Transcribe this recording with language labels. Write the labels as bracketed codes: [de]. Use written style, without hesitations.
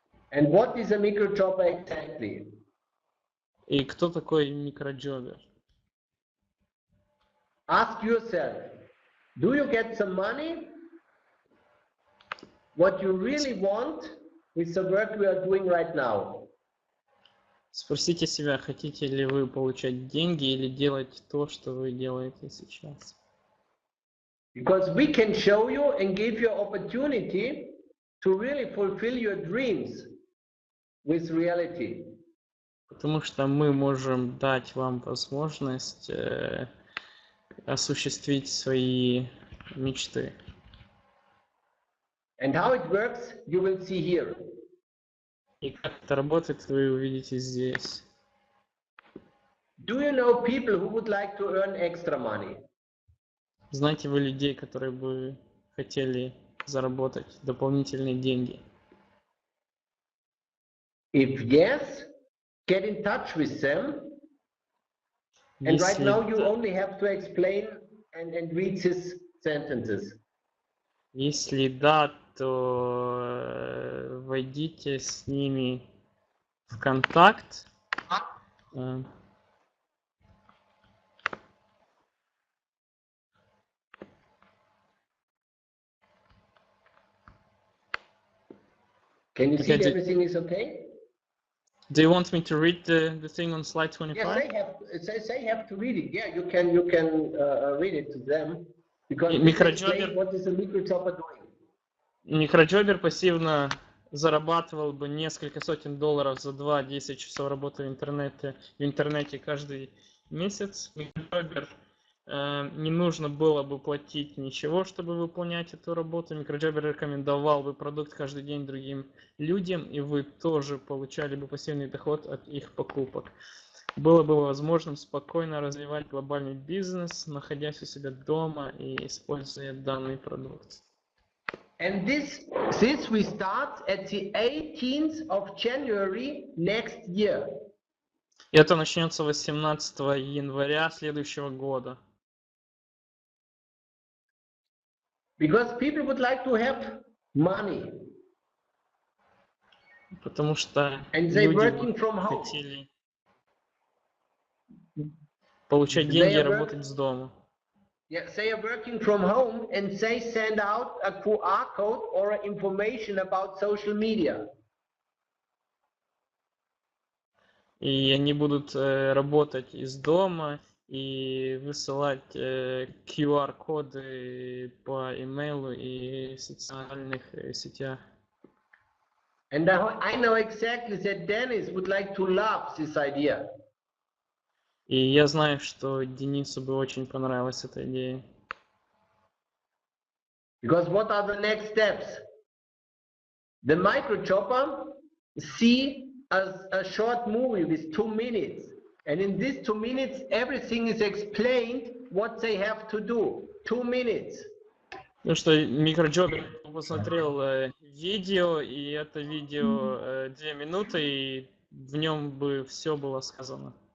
[en] And what is a micro chopper exactly? [ru] И кто такой микроджобер? [en] Ask yourself, do you get some money? What you really want with the work we are doing right now? [ru] Спросите себя, хотите ли вы получать деньги или делать то, что вы делаете сейчас. [en] Because we can show you and give you opportunity to really fulfill your dreams with reality. [ru] Потому что мы можем дать вам возможность осуществить свои мечты. [en] And how it works, you will see here. [ru] И как это работает, вы увидите здесь. [en] Do you know people who would like to earn extra money? [ru] Знаете вы людей, которые бы хотели заработать дополнительные деньги? [en] If yes, get in touch with them. And right now you only have to explain and read these sentences. [ru] Если да, то войдите с ними в контакт. [en] Can you see everything is okay? Do you want me to read the thing on slide 25? Yes, they have to read it. Yeah, you can read it to them because [ru] Микроджобер, [en] what is a microchopper doing? [ru] Микроджобер пассивно зарабатывал бы несколько сотен долларов за 2-10 часов работы в интернете каждый месяц. Микроджобер не нужно было бы платить ничего, чтобы выполнять эту работу. Микроджобер рекомендовал бы продукт каждый день другим людям, и вы тоже получали бы пассивный доход от их покупок. Было бы возможным спокойно развивать глобальный бизнес, находясь у себя дома и используя данный продукт. [en] And this we start at the 18th of January next year. [ru] И это начнется 18 января следующего года. [en] Because people would like to have money. [ru] Потому что люди хотели получать деньги и работать с дома. [en] Yeah, they are working from home and they send out a QR code or information about social media. [ru] И они будут работать из дома и высылать QR-коды по имейлу и социальных сетях. [en] And I know exactly that Dennis would like to love this idea. [ru] И я знаю, что Денису бы очень понравилась эта идея. [en] Because what are the next steps? The micro chopper see a short movie with 2 minutes. And in these 2 minutes, everything is explained what they have to do. 2 minutes. [ru] Потому что микроджобер посмотрел видео, и это видео 2 минуты, и в нем бы все было сказано.